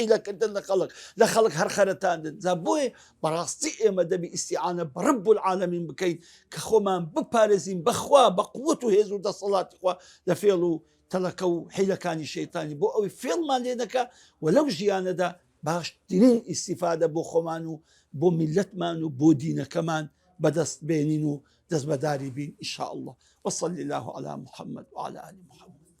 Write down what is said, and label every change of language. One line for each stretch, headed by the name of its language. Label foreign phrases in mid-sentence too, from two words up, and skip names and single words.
Central Kurdish: حیلەکردن لە خەڵک هەر خەرەتاندن جا بۆیە بەڕاستی ئێمە دەبی ئیستیعانە بە
Arabic: رەب العالەمین
Central Kurdish: بکەین کە خۆمان بپارێزین بەخوا بە قووەت و هێز و دەسەڵاتی خوا لە فێڵ و تەلەکە و حیلەکانی شەیتانی بۆ ئەوەی فێڵمان لێ دەکا و لەو ژیانەدا باشترین ئیستیفادە بۆ خۆمان و بۆ میلەتمان و بۆ دینەکەمان بەدەست بێنین و دەست بەداری بین
Arabic: ئینشاء الله وصلى الله على محمد وعلى آل محمد